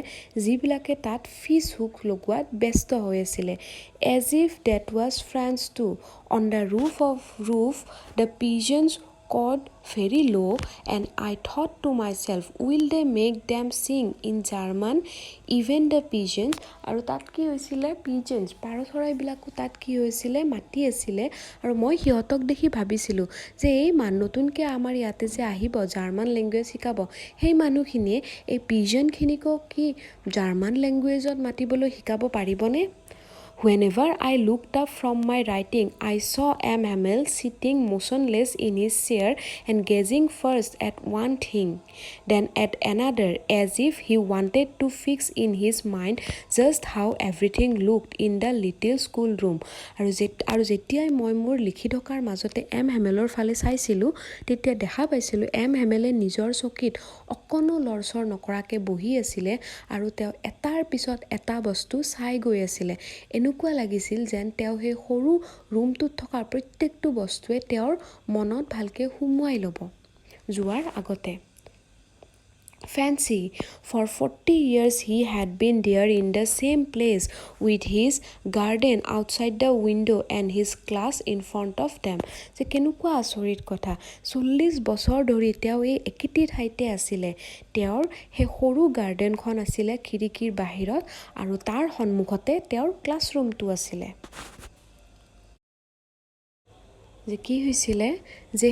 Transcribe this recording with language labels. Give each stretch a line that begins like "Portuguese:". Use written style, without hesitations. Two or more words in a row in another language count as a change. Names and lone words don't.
Assamese: যিবিলাকে তাত
English: fish hook
Assamese: লগোৱাত ব্যস্ত হৈ আছিলে
English: as if that was French too on the roof the pigeons cawed very low and I thought to myself will they make them sing in German even the pigeons
Assamese: আৰু তাত কি হৈছিলে pigeons পাৰ চৰাইবিলাকো তাত কি হৈছিলে মাতি আছিলে আৰু মই সিহঁতক দেখি ভাবিছিলোঁ যে এই নতুনকৈ আমাৰ ইয়াতে যে আহিব
English: German language
Assamese: শিকাব সেই মানুহখিনিয়ে এই পিজনখিনিকো কি
English: German language
Assamese: মাতিবলৈ শিকাব পাৰিবনে
English: Whenever I looked up from my writing, I saw M. Hamel sitting motionless in his chair and gazing first at one thing, then at another, as if he wanted to fix in his mind just how everything looked in the little schoolroom.
Assamese: আৰু যেতিয়াই মই মোৰ লিখি থকাৰ মাজতে এম হেমেলৰ ফালে চাইছিলোঁ তেতিয়া দেখা পাইছিলোঁ এম হেমেলে নিজৰ চকীত অকণো লৰচৰ নকৰাকৈ বহি আছিলে আৰু তেওঁ এটাৰ পিছত এটা বস্তু চাই গৈ আছিলে এনেকুৱা লাগিছিল যেন তেওঁ সেই সৰু ৰুমটোত থকা প্ৰত্যেকটো বস্তুৱে তেওঁৰ মনত ভালকৈ সুমুৱাই ল'ব যোৱাৰ আগতে
English: Fancy, for 40 years he had been there in the same place with his garden outside the window and his class in front of them.
Assamese: যে কেনেকুৱা আচৰিত কথা 40 বছৰ ধৰি তেওঁ এই একেটি ঠাইতে আছিলে তেওঁৰ সেই সৰু গাৰ্ডেনখন আছিলে খিৰিকীৰ বাহিৰত আৰু তাৰ সন্মুখতে তেওঁৰ ক্লাছৰুমটো আছিলে যে কি হৈছিলে যে